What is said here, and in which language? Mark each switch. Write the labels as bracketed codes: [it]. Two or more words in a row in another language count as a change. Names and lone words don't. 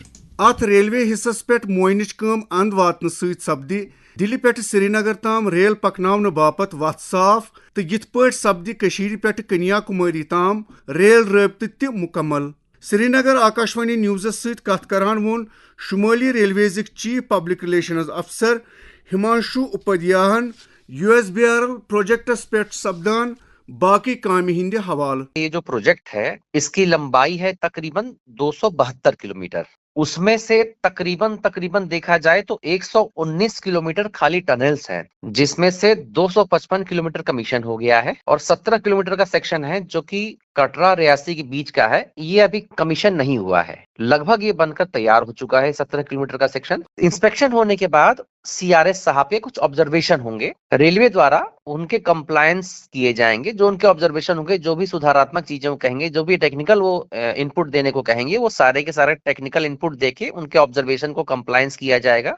[ks] ات ریلوے حصس پہ معائنٕچ کٲم اند واتنہٕ سۭتۍ سپدِ دِلہِ پٮ۪ٹھ سرینگر تام ریل پکناونہٕ باپتھ وتھ صاف تہٕ یِتھ پٲٹھۍ سپدِ کٔشیٖرِ پٮ۪ٹھ کنیا کُماری تام ریل رٲبطہٕ تہِ مُکمل. سرینگر آکاشوانی نیوزس سۭتۍ کتھ کران ووٚن شمٲلی ریلویزٕکۍ [en] chief public relations officer [ks] ہمانشو اپادھیاہن USBRL پروجیکٹس پٮ۪ٹھ سپدان باقی کامہِ ہٕنٛدِ حوالہٕ. [ur] یہ جو پروجیکٹ ہے اس کی لمبائی ہے تقریباً 272 کلومیٹر. اس میں سے تقریباً دیکھا جائے تو 119 کلومیٹر خالی ٹنلز ہیں جس میں سے 255 کلومیٹر کمیشن ہو گیا ہے اور 17 کلومیٹر کا سیکشن ہے جو کہ کٹرا ریاسی کے بیچ کا ہے یہ ابھی کمیشن نہیں ہوا ہے. لگ بھگ یہ بن کر تیار ہو چکا ہے 17 کلومیٹر کا سیکشن. انسپیکشن ہونے کے بعد CRS صاحب کے کچھ آبزرویشن ہوں گے ریلوے دوارا ان کے کمپلائنس کیے جائیں گے. جو ان کے آبزرویشن ہوں گے جو بھی سدھاراتمک چیزیں وہ کہیں گے جو بھی ٹیکنیکل وہ ان پٹ دینے کو کہیں گے وہ سارے کے سارے [en] technical input [ur] دے کے ان کے آبزرویشن کو کمپلائنس کیا جائے گا.